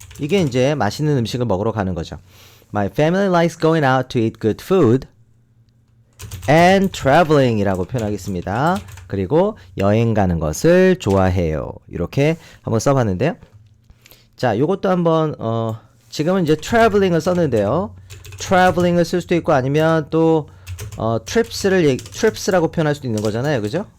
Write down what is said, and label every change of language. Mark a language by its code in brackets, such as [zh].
[ko] 이게 이제 맛있는 음식을 먹으러 가는 거죠. [en] My family likes going out to eat good food and traveling [ko] 이라고 표현하겠습니다. 그리고 여행 가는 것을 좋아해요. 이렇게 한번 써봤는데요. 자, 요것도 한번 지금은 이제 traveling을 썼는데요. traveling을 쓸 수도 있고 아니면 또 trips라고 표현할 수도 있는 거잖아요. 그죠?